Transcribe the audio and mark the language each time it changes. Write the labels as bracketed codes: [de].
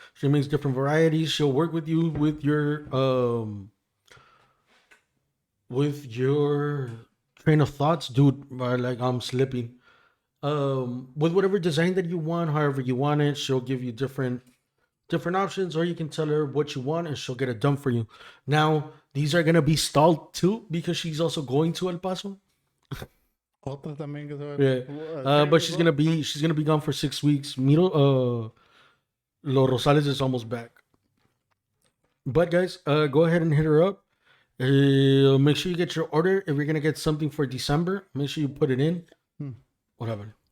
[en] She makes different varieties. She'll work with you with your train of thoughts, dude. Like I'm slipping. With whatever design that you want, however you want it, she'll give you different options, or you can tell her what you want and she'll get it done for you. Now, these are gonna be stalled too because she's also going to El Paso. [es] Otras también que se van. [en] Yeah. But she's gonna be gone for 6 weeks. Miro Los Rosales is almost back. But guys, go ahead and hit her up. Make sure you get your order. If you're gonna get something for December, make sure you put it in. What happened?